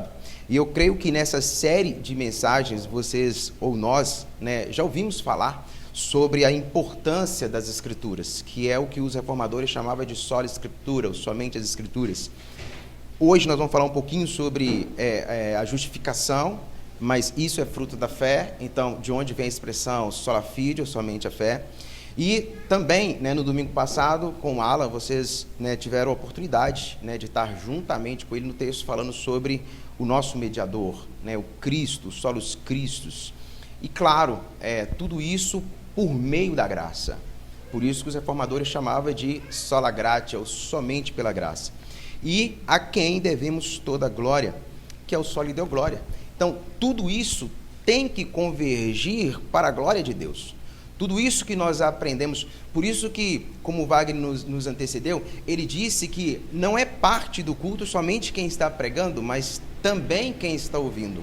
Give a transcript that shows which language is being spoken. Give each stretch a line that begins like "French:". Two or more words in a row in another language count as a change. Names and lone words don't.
Portuguese: E eu creio que nessa série de mensagens, vocês ou nós, né, já ouvimos falar sobre a importância das Escrituras, que é o que os reformadores chamavam de sola Escritura, ou somente as Escrituras. Hoje nós vamos falar um pouquinho sobre a justificação, mas isso é fruto da fé. Então, de onde vem a expressão
Latin: sola fide,
Portuguese: ou somente a fé? E também, né, no domingo passado, com o Alan, vocês, né, tiveram a oportunidade, né, de estar juntamente com ele no texto falando sobre o nosso mediador, né, o Cristo,
Latin: solos Cristos.
Portuguese: E claro, tudo isso por meio da graça. Por isso que os reformadores chamavam de
Latin: sola gratia,
Portuguese: ou somente pela graça. E a quem devemos toda a glória, que é o
Latin: solo Deo glória.
Portuguese: Então, tudo isso tem que convergir para a glória de Deus. Tudo isso que nós aprendemos, por isso que, como o Wagner nos antecedeu, ele disse que não é parte do culto somente quem está pregando, mas também quem está ouvindo.